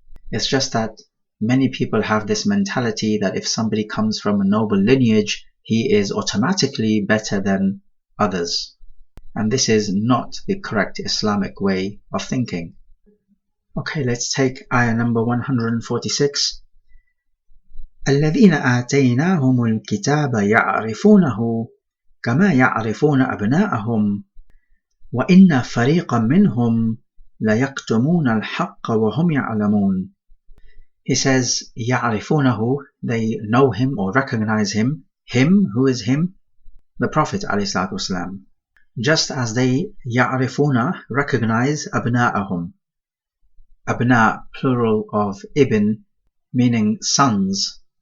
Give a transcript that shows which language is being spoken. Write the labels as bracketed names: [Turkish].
[English] It's just that many people have this mentality that if somebody comes from a noble lineage, he is automatically better than others. And this is not the correct Islamic way of thinking. Okay, let's take ayah number 146. [Arabic] الذين آتيناهم الكتاب يعرفونه كما يعرفون أبناءهم وإن فريقا منهم ليكتمون الحق وهم يعلمون. [English] He says يعرفونه, they know him or recognize him. Him, who is him? The Prophet ﷺ. Just as they يعرفون, recognize أبناءهم. Abna, plural of ibn, meaning sons.